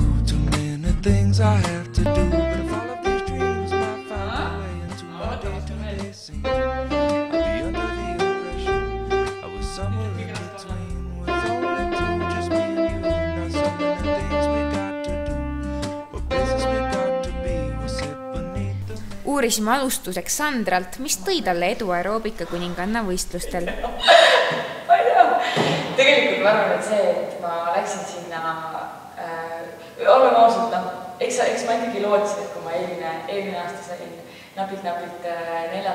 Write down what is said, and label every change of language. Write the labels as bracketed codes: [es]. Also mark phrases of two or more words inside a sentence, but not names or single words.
[en] Too many things I have to do, but if all of these dreams might find their way into my day-to-day scene, I'll be under the impression I was somewhere in between, with only two, just me and you. Not so many things we got. [et] Uurisime alustuseks Sandralt, mis tõi talle edu aeroobika kuninganna võistlustel. Ma ei tea. Tegelikult ma arvan, et see, et ma läksin sinna, oleme ausalt, eks ma ikkagi lootsin, et kui ma eelmine aasta sain napilt 4.